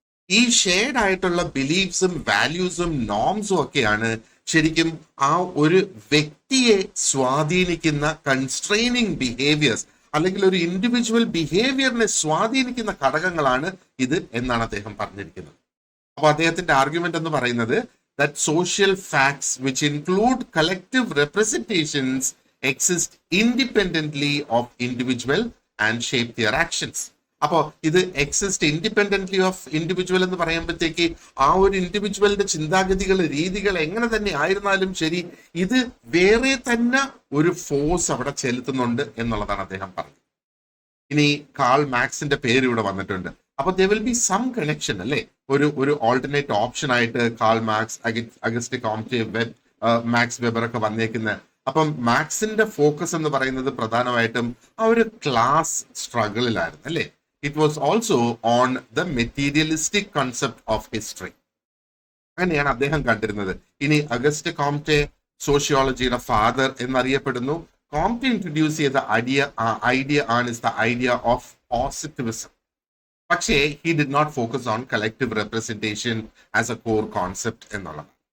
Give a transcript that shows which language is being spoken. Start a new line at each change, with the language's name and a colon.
Malayalam: ഈ ഷെയർഡ് ആയിട്ടുള്ള ബിലീഫ്സും വാല്യൂസും നോംസും ഒക്കെയാണ് ശരിക്കും ആ ഒരു വ്യക്തിയെ സ്വാധീനിക്കുന്ന കൺസ്ട്രെയിനിങ് ബിഹേവിയേഴ്സ് അല്ലെങ്കിൽ ഒരു ഇൻഡിവിജ്വൽ ബിഹേവിയറിനെ സ്വാധീനിക്കുന്ന ഘടകങ്ങളാണ് ഇത് എന്നാണ് അദ്ദേഹം പറഞ്ഞിരിക്കുന്നത്. അപ്പൊ അദ്ദേഹത്തിന്റെ ആർഗ്യുമെന്റ് എന്ന് പറയുന്നത്
English: that social facts which include collective representations exist independently of individual and shape their actions.
Malayalam: അപ്പോ ഇത്
English: exist independently of individual
Malayalam: എന്ന് പറയുമ്പോഴത്തേക്ക് ആ ഒരു ഇൻഡിവിജ്വലിന്റെ ചിന്താഗതികൾ, രീതികൾ എങ്ങനെ തന്നെ ആയിരുന്നാലും ശരി, ഇത് വേറെ തന്നെ ഒരു ഫോഴ്സ് അവിടെ ചെലുത്തുന്നുണ്ട് എന്നുള്ളതാണ് അദ്ദേഹം പറഞ്ഞത്. ഇനി കാൾ മാക്സിന്റെ പേര് ഇവിടെ വന്നിട്ടുണ്ട്. അപ്പൊ
English: there will be some connection
Malayalam: അല്ലേ? ഒരു ഓൾട്ടർനേറ്റ് ഓപ്ഷൻ ആയിട്ട് Karl Marx, August Comte, max weber ഒക്കെ വന്നേക്കുന്നത്. അപ്പം മാക്സിന്റെ ഫോക്കസ് എന്ന് പറയുന്നത് പ്രധാനമായിട്ടും ആ ഒരു ക്ലാസ് സ്ട്രഗിളിലായിരുന്നു അല്ലേ?
English: It was also on the materialistic concept of history.
Malayalam: അങ്ങനെയാണ് അദ്ദേഹം കണ്ടിരുന്നത്. ഇനി അഗസ്റ്റ് കോംറ്റെ സോഷ്യോളജിയുടെ ഫാദർ എന്നറിയപ്പെടുന്നു. കോംറ്റെ ഇൻട്രൊഡ്യൂസ് ചെയ്ത ഐഡിയ ആണ്
English: The idea of positivism. പക്ഷേ he did not focus on collective representation as a core concept എന്നുള്ളത്.